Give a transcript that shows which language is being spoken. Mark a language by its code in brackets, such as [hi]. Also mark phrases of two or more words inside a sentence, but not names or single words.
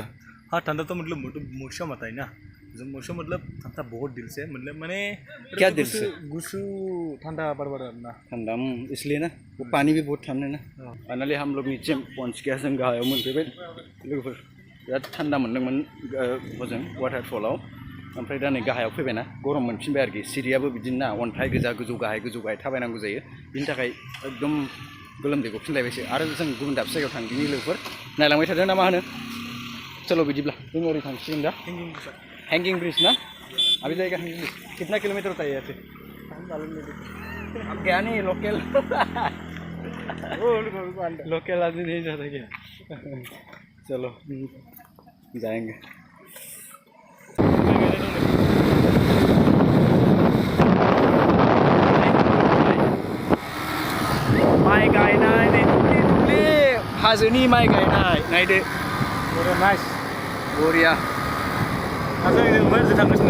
[hi] हाँ ठंडा तो मतलब मौसम आता है ना जब मौसम मतलब ठंडा बहुत दिल से मतलब मैंने क्या दिल से गुसु ठंडा बराबर ना ठंडा इसलिए ना वो पानी भी बहुत ठंडा है ना फाइनली हम लोग नीचे पहुंच गया [brx] जों गाहायाव मोनफैबाय लोगोफोर बिराद ठंडा मोनदोंमोन हजों वाटारफलाव ओमफ्राय दा नै गाहायाव फैबायना गरम मोनफिनबाय आरोखि सिरियाबो बिदिनो ना अन्थाइ गोजा गोजौ गाहाय थाबायनांगौ जायो बिनि थाखाय एकदम गोलोमदै गफिनलायबायसो आरो जों गुबुन दाबसे जायगायाव थांदिनि लोगोफोर नायलांबाय थादों ना मा होनो चलो बिदिब्ला जों ओरै थांसिगोन दा हैंगिंग ब्रिज ना [hi] अभी जाएगा हैंगिंग ब्रिज कितना किलोमीटर होता है यहाँ से अब गया नहीं लोकल लोकल आदमी नहीं जाता क्या चलो जाएंगे [brx] माइ गायनाय नै दुब्लि हाजोनि माइ गायनाय नायदो नाइस बरिया ओरैनो थांगासिनो